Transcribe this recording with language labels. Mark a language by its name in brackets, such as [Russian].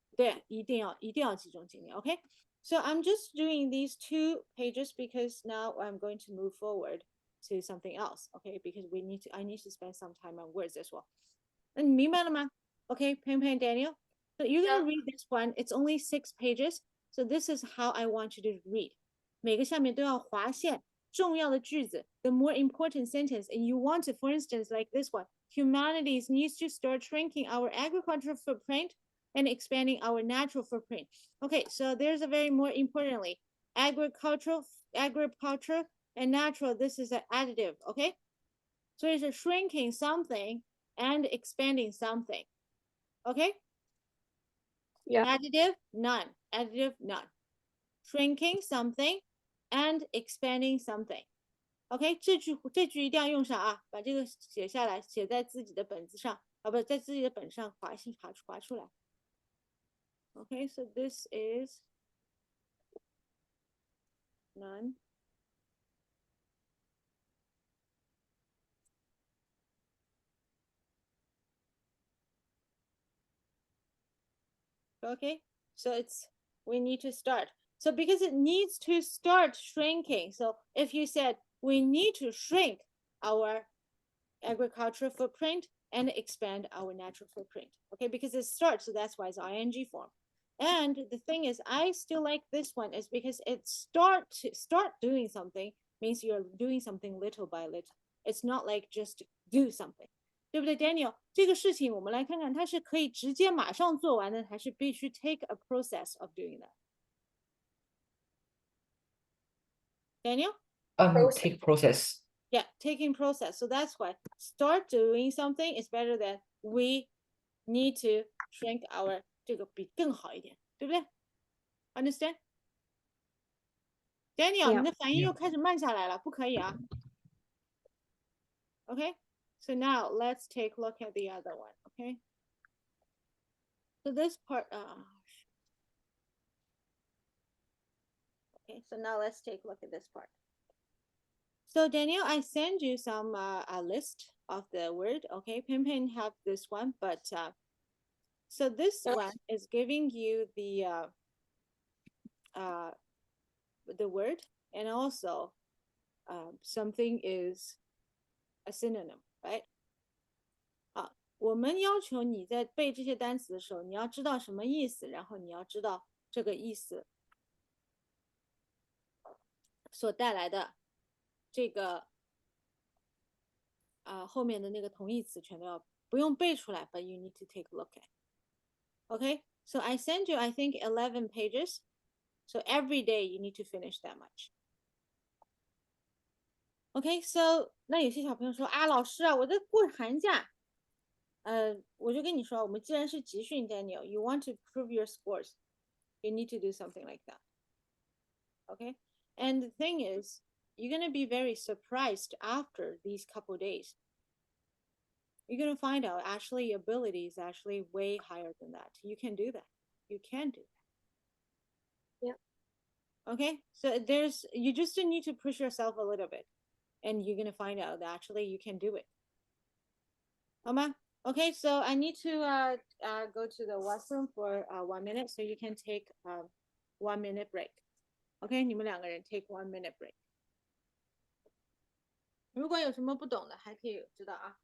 [Chinese] 对，一定要集中精力 ，OK？ [English] So I'm just doing these 2 pages because now I'm going to move forward to something else, okay? Because I need to spend some time on words as well. [Chinese] 那你明白了吗？Okay, Peng Peng Daniel. [English] So you're gonna read this one. It's only 6 pages. So this is how I want you to read. [Chinese] 每个下面都要划线，重要的句子 [English] the more important sentence, and you want to, for instance, like this one, humanity needs to start shrinking our agricultural footprint and expanding our natural footprint. Okay, so there's a very more importantly, agriculture, and natural. This is an additive, okay? So it's shrinking something and expanding something, okay? Yeah. Additive, none. Additive, none. Shrinking something and expanding something. [Chinese] OK，这句一定要用上啊，把这个写下来，写在自己的本子上，啊，不，在自己的本上划出来。 [English] Okay, so this is none. Okay, so we need to start. So because it needs to start shrinking. So if you said we need to shrink our agricultural footprint and expand our natural footprint. Okay, because it starts, so that's why it's ing form. And the thing is, I still like this one is because it start doing something means you're doing something little by little. It's not like just do something. [Chinese] 对不对 ，Daniel？这个事情我们来看看，它是可以直接马上做完的，还是必须 [English] take a process of doing that？ [Chinese] Daniel？ [English] Take process. Yeah, taking process. So that's why start doing something is better than we need to shrink our [Chinese] 这个比更好一点，对不对 [English] ？Understand? Daniel， Yeah. [Chinese] 你的反应又开始慢下来了，不可以啊。 [English] Okay, so now let's take a look at the other one. Okay, so this part. Okay, so now let's take a look at this part. So Daniel, I send you some a list of the word. Okay, Pimpin have this one, but so this one is giving you the word, and also something is a synonym, right? [Chinese] 好，我们要求你在背这些单词的时候，你要知道什么意思，然后你要知道这个意思所带来的这个后面的那个同义词全都要不用背出来 ， [English] but you need to take a look at. Okay, so I send you, I think, 11 pages. So every day you need to finish that much. Okay, so [Chinese] 那有些小朋友说啊，老师啊，我在过寒假，我就跟你说，我们既然是集训 ，Daniel, [English] you want to prove your scores, you need to do something like that. Okay, and the thing is, you're gonna be very surprised after these couple days. You're gonna find out actually your ability is actually way higher than that. You can do that. You can do that. Yeah. Okay, so you just need to push yourself a little bit, and you're gonna find out that actually you can do it. [Chinese] 好吗? [English] Okay, so I need to go to the washroom for 1 minute, so you can take 1 minute break. Okay, [Chinese] 你们两个人 [English] take 1 minute break. [Chinese] 如果有什么不懂的，还可以知道啊。